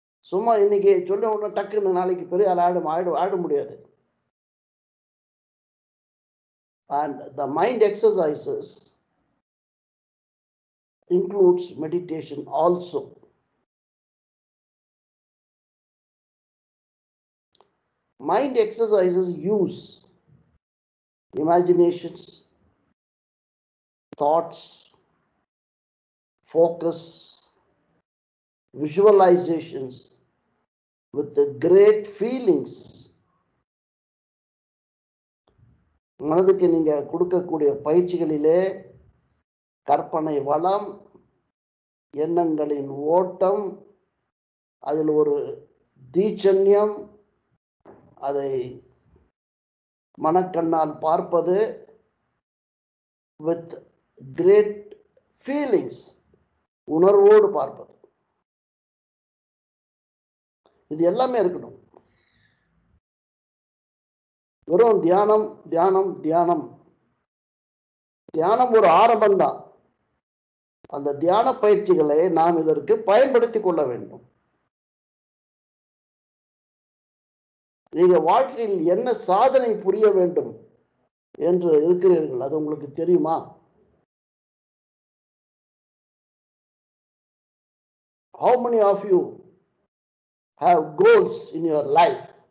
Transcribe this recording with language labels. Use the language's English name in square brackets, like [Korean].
[Tamil] சும்மா இன்னைக்கு சொல்ல ஒன்று டக்குன்னு நாளைக்கு பெரிய ஆட முடியாது. [English] And the mind exercises includes meditation also. Mind exercises use imaginations, thoughts, focus, visualizations with the great feelings. [Tamil] மனதுக்கு நீங்க கொடுக்கக்கூடிய பயிற்சிகளிலே கற்பனை வளம், எண்ணங்களின் ஓட்டம், அதில் ஒரு தீட்சண்யம், அதை மனக்கண்ணால் பார்ப்பது, [English] with great feelings, [Tamil] உணர்வோடு பார்ப்பது, இது எல்லாமே இருக்கணும். வெறும் தியானம் தியானம் தியானம் தியானம் ஒரு ஆரம்பம்தான். அந்த தியான பயிற்சிகளை நாம் இதற்கு பயன்படுத்திக் கொள்ள வேண்டும். நீங்க வாழ்க்கையில் என்ன சாதனை புரிய வேண்டும் என்று இருக்கிறீர்கள், அது உங்களுக்கு தெரியுமா? [English] How many of you have goals in your life?